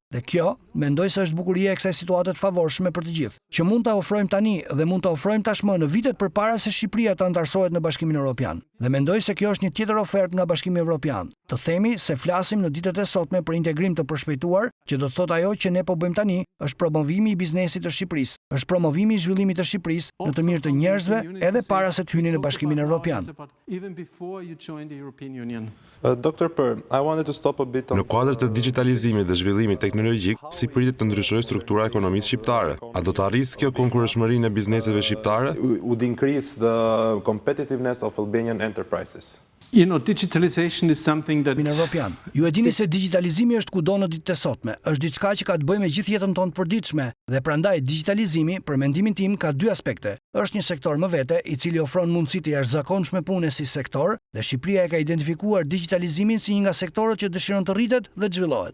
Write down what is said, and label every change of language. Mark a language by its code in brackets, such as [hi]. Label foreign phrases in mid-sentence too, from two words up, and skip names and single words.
[sq] Dhe kjo, mendoj se është bukuria e kësaj situate të favorshme për të gjithë, që mund ta ofrojmë tani dhe mund ta ofrojmë tashmë në vitet përpara se Shqipëria të antarësohet në Bashkimin Evropian. Dhe mendoj se kjo është një tjetër ofertë nga Bashkimi Evropian. Të themi se flasim në ditët e sotme për integrim të përshpejtuar, që do të thotë ajo që ne po bëjmë tani, është promovimi i biznesit të Shqipërisë, është promovimi i zhvillimit të Shqipërisë në të mirë të njerëzve edhe para se të hyni në Bashkimin Evropian. [en] Dr. Per, I wanted to stop a bit on... [sq] Në kuadër të digitalizimit dhe zhvillimit teknologjik, si pritet të ndryshojë struktura e ekonomisë shqiptare? A do të arrisë kjo konkurreshmërinë e bizneseve shqiptare? [en] Would increase the competitiveness of Albanian enterprises. Digitalization is something that... [sq] Evropian. Ju e dini se digitalizimi është kudo në ditët e sotme, është diçka që ka të bëjë me gjithë jetën tonë të përditshme, dhe prandaj digitalizimi, për mendimin tim, ka dy aspekte. Është një sektor më vete, i cili ofron mundësi të jashtëzakonshme pune si sektor, dhe Shqipëria e ka identifikuar digitalizimin si një nga sektorët që dëshiron të rritet dhe të zhvillohet.